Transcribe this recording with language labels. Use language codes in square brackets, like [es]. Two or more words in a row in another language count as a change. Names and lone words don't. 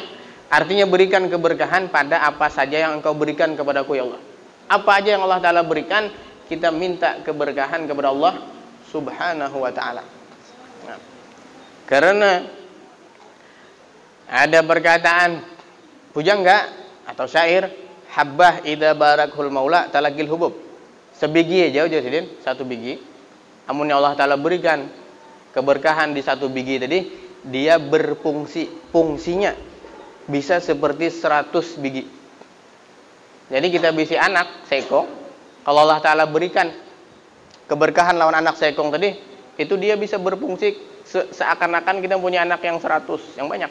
[bjn] Artinya berikan keberkahan pada apa saja yang Engkau berikan kepadaku ya Allah. Apa aja yang Allah Ta'ala berikan, kita minta keberkahan kepada Allah Subhanahu wa Ta'ala. Nah, karena ada perkataan pujangga atau syair, [ar] حبة إذا بارك المولى تلقى الحبوب. [bjn] Sebiji aja ujar sidin, satu biji. Amun Allah Ta'ala berikan keberkahan di satu biji tadi, dia fungsinya bisa seperti 100 biji. Jadi kita bisi anak sekong, kalau Allah Ta'ala berikan keberkahan lawan anak sekong tadi, itu dia bisa berfungsi seakan-akan kita punya anak yang 100, yang banyak.